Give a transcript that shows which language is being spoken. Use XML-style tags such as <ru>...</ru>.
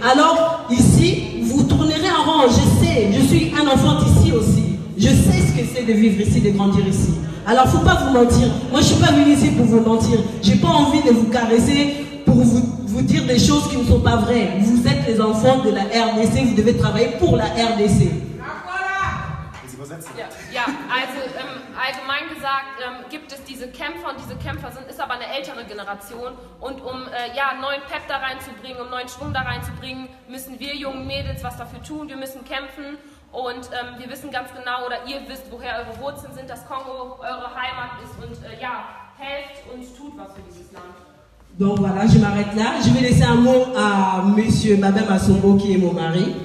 <fr>Alors, ici, vous tournerez en rond. Je sais, je suis un enfant d'ici aussi. Je sais ce que c'est de vivre ici, de grandir ici. Alors, il ne faut pas vous mentir. Moi, je ne suis pas venu ici pour vous mentir. Je n'ai pas envie de vous caresser pour vous dire des choses qui ne sont pas vraies. Vous êtes les enfants de la RDC. Vous devez travailler pour la RDC. Vous êtes</fr> <de>Ja, also allgemein gesagt gibt es diese Kämpfer und diese Kämpfer ist aber eine ältere Generation und um neuen Pep da reinzubringen, um neuen Schwung da reinzubringen, müssen wir jungen Mädels was dafür tun, wir müssen kämpfen und wir wissen ganz genau oder ihr wisst, woher eure Wurzeln sind, dass Kongo eure Heimat ist und helft und tut was für dieses Land.</de> <fr>Donc voilà, je m'arrête là. Je vais laisser un mot à monsieur Mabem Assombo qui est mon mari.</fr>